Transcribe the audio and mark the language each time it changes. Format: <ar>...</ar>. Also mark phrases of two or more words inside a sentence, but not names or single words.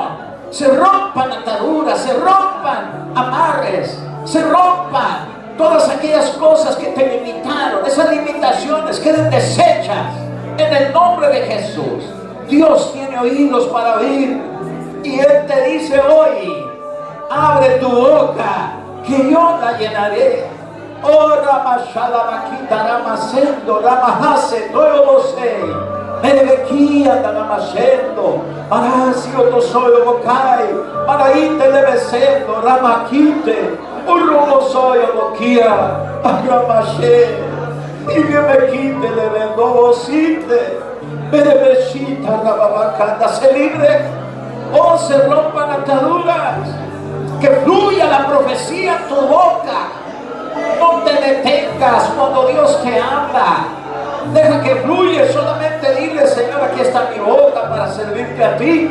<es>Se rompan ataduras, se rompan amarres, se rompan todas aquellas cosas que te limitaron. Esas limitaciones queden deshechas en el nombre de Jesús. Dios tiene oídos para oír, y Él te dice hoy: abre tu boca, que yo la llenaré. Oh, Ramashada Makita Ramasendo, Ramahase, Toyobosei, Merebequia, Ramasendo, Marasio Tosoyo Bokai, Maraite Lebesendo, Ramakite, Urumosoyo Boquia, Ramashe, y Merebequite Lebendobosite, Merebeshita Rababacanda. Se libre, oh, se rompan ataduras. Que fluya la profecía en tu boca. No te detengas cuando Dios te habla. Deja que fluya. Solamente dile: Señor, aquí está mi boca para servirte a ti.</es>